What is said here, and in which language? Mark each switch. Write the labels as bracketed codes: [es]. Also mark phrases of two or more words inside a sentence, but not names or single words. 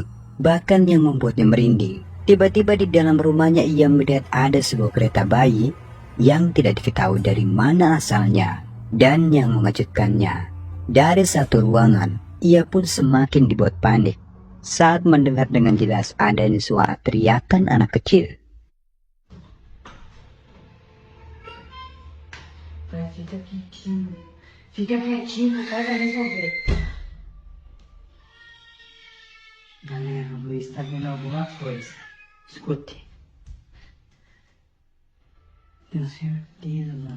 [id] Bahkan yang membuatnya merinding, tiba-tiba di dalam rumahnya ia melihat ada sebuah kereta bayi yang tidak diketahui dari mana asalnya. Dan yang mengejutkannya, dari satu ruangan, ia pun semakin dibuat panik saat mendengar dengan jelas adanya suara teriakan anak kecil. [pt] Galera, o Luiz tá vendo alguma coisa. Escute. Tenho certeza, mano.